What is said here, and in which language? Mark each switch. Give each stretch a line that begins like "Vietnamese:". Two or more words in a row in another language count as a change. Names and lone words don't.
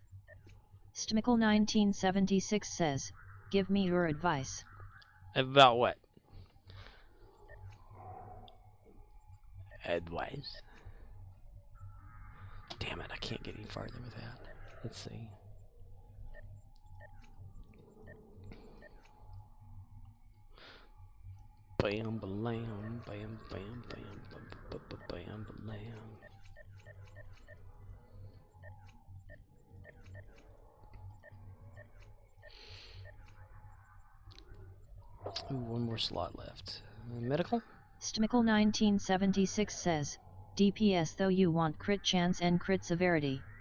English: Stmickle 1976 says, give me your advice. About what? Advice? Damn it, I can't get any farther with that. Let's see. Bam, balam, bam, bam, bam, bam, bam, balam. Ooh, one more slot left. Medical? Stmickle 1976 says, DPS though you want crit chance and crit severity.